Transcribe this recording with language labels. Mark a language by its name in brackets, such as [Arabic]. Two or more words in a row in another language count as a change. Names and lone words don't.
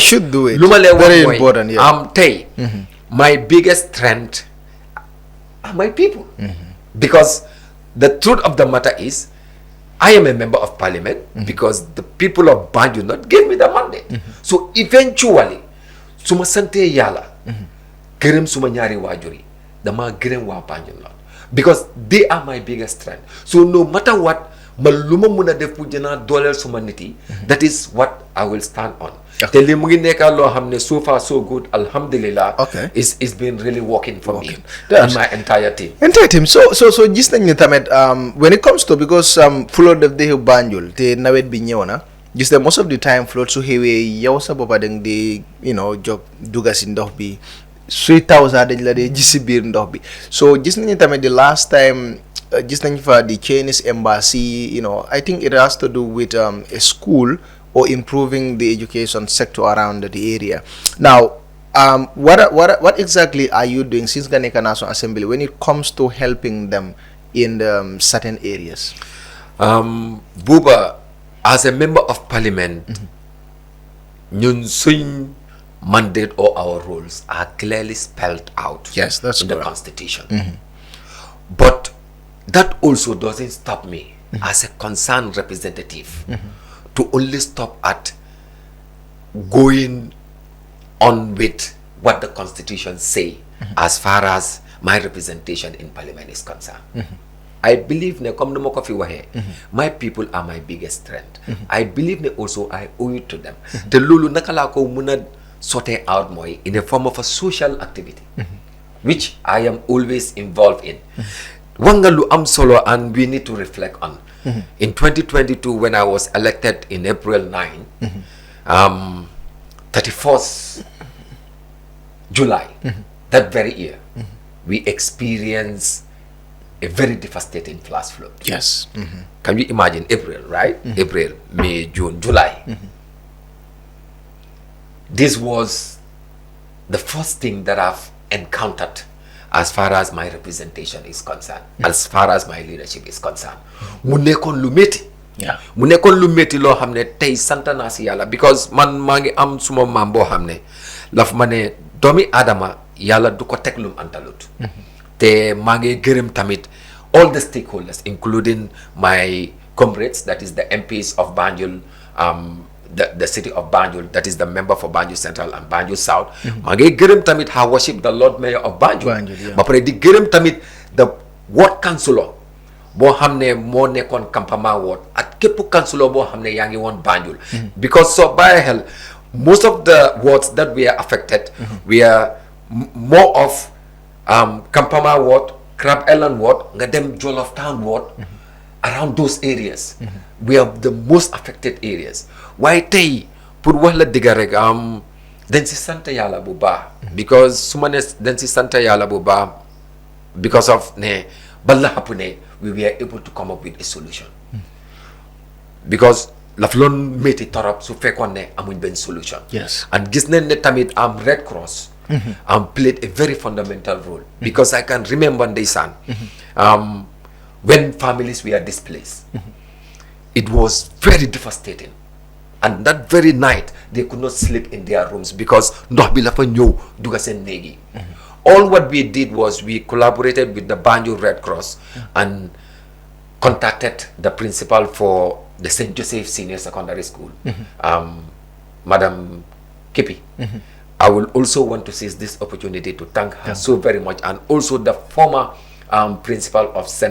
[English] should do it. Very important. My biggest strength are my people, because the truth of the matter is I am a member of parliament because the people of Banjul not gave me the mandate. So eventually, [Wolof] suma sante yala, gërëm suma ñaari waajuri, dama gërëm waa Banjul la. [English] Because they are my biggest strength. So no matter what, [Wolof] ma luma muna def [French] pour jëna [Wolof] dooleel suma nit yi, [English] that is what I will stand on. [Wolof] Te li mu ngi nekk loo xam ne [English] so far so good, [Wolof] alhamdulillah. [English] It's been really working for me and my entire team. [Wolof] So gis nañ ne tamit [English] when it comes to, [Wolof] because flood def de Banjul te nawet bi ñëw na, gis ne [English] most of the time [Wolof] flood su xewee yow sa boppa dang di jóg dugga si ndox bi, suy taw sax dañ la dee gis si biir ndox bi. So gis nañ ne tamit [English] the last time [Wolof] gis nañ fa [English] the Chinese embassy, I think it has to do with a school or improving the education sector around the area. Now, what exactly are you doing since Ghanaian National Assembly when it comes to helping them in certain areas? Buba, as a member of parliament, [Wolof] ñun suñ [English] mandate or our roles are clearly spelled out in the constitution. But that also doesn't stop me as a concerned representative to only stop at going on with what the constitution say as far as my representation in parliament is concerned. I believe [Wolof] ne comme numa ko fi waxe, [English] my people are my biggest strength. I believe [Wolof] ne [English] also I owe it to them. [Wolof] Te lolu naka la ko muna [English] sorted out moy in a form of a social activity, which I am always involved in. [Wolof] Wangalu am solo, [English] and we need to reflect on. In 2022, when I was elected in April 9, 31st July, that very year, we experienced a very devastating flash flood. Yes. Can you imagine April, right? April, May, June, July. This was the first thing that I've encountered as far as my representation is concerned, as far as my leadership is concerned. [Wolof] Mu nekkoon lu métti. Mu nekkoon lu métti loo xam ne tey sant naa si yàlla, [English] because man [Wolof] maa ngi am suma maam boo xam ne laf ma ne doomi Adama yàlla du ko teg lum antalut. Te maa ngi gërëm tamit [English] all the stakeholders, including my comrades, that is the MPs of Banjul, the city of Banjul, that is the member for Banjul Central and Banjul South. [Wolof] maa ngi gërëm tamit [English] Her Worship the Lord Mayor [Wolof] of Banjul. Ba pare di gërëm tamit [English] the ward councillor [Wolof] boo xam ne moo nekkoon campement ward ak képp councillor boo xam ne yaa ngi woon Banjul. Because so bàyyi xel, [English] most of the wards that we are affected, we are more of Campama ward, Crab Island ward, [Wolof] nga dem [English] Jollof Town ward, around those areas. We are the most affected areas. Why tey pour wax la digga rek [Wolof] dañ si sant yàlla bu baax, [English] because su ma ne [Wolof] dañ si sant yàlla bu baax [English] because of ne [Wolof] bala happen ne [English] we were able to come up with a solution. [Wolof] Because laf loon métti torop su fekkoon ne amuñ benn solution. And gis nañ ne tamit [English] Red Cross played a very fundamental role, because I can remember ndeysaan when families were displaced, it was very devastating, and that very night they could not sleep in their rooms because [Wolof] ndox bi la fa ñëw dugga seen néeg yi. [English] All what we did was we collaborated with the Banjul Red Cross and contacted the principal for the St. Joseph Senior Secondary School, Madam Kipi. I will also want to seize this opportunity to thank her so very much, and also the former principal of St.